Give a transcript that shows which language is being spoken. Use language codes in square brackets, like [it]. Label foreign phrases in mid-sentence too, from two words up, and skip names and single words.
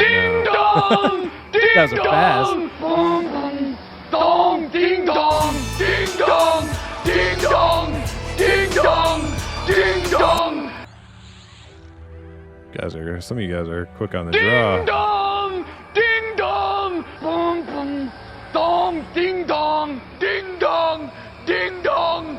[en] Ding now. dong! Ding Guys are fast. dong! Dong! Ding dong! Ding dong! Ding dong! Ding dong! Ding dong! Some of you guys are quick on the Ding draw. dong! Ding dong! Boom boom! Dong! Ding dong! Ding dong! Ding dong!